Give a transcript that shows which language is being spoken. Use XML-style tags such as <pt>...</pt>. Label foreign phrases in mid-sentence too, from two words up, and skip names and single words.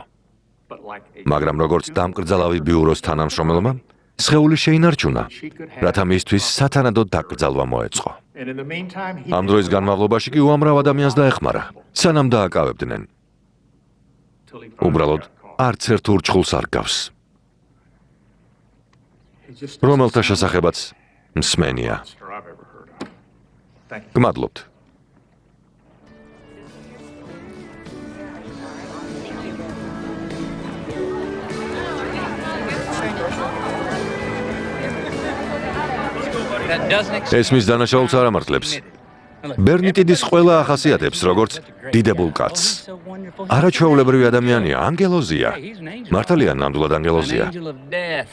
<en>But like a</en> <ka>მაგრამ როგორც დამკრძალავი ბიუროს თანამშრომელმა, სხეული შეინარჩუნა, რათა მისთვის სათანადო დაკრძალვა მოეწყო.</ka> <en>And in the meantime, he</en> <ka>ამ დროის განმავლობაში კი უამრავ ადამიანს დაეხმარა, სანამ დააკავებდნენ.</ka> <en>till he finally</en> <ka>უბრალოდ</ka> <en>got caught.</en> <ka>არც ერთ ურჩხულს არ გავს,</ka> <en>He just</en> <ka>რომელთა შესახებაც მსმენია.</ka> <en>monster I've ever heard of. Thank you.</en> <ka>გმადლობთ.</ka> <en>That doesn't</en> <ka>ეს მის დანაშაულს არ ამართლებს. ბერნიტიდის ყველა ახასიათებს, როგორც დიდებულ კაცს. არაჩვეულებრივი ადამიანია, ანგელოზია. მართალია, ნამდვილად ანგელოზია.</ka> <en>angel of death.</en>